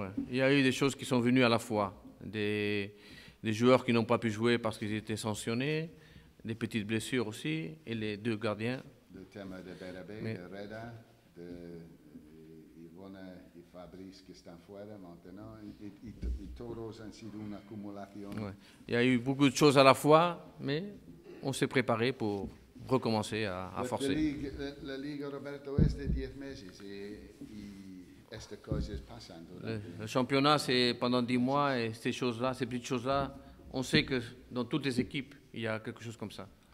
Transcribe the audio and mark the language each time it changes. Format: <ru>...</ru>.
<fr>ouais, il y a eu des choses qui sont venues à la fois. Des joueurs qui n'ont pas pu jouer parce qu'ils étaient sanctionnés, des petites blessures aussi, et les deux gardiens.</fr> <es>Le tema de Berabé, de Reda, de Ivona y Fabrice</es> <fr>qui</fr> <es>están fuera</es> <fr>maintenant,</fr> <es>y todos han sido una acumulación.</es> <fr>Ouais. Il y a eu beaucoup de choses à la fois, mais on s'est préparé pour recommencer à forcer.</fr> <es>La Liga, Roberto, es de 10 meses y estas cosas pasan.</es> <fr>Le championnat, c'est pendant 10 mois, et ces choses-là, ces petites choses-là, on sait que dans toutes les équipes, il y a quelque chose comme ça.</fr>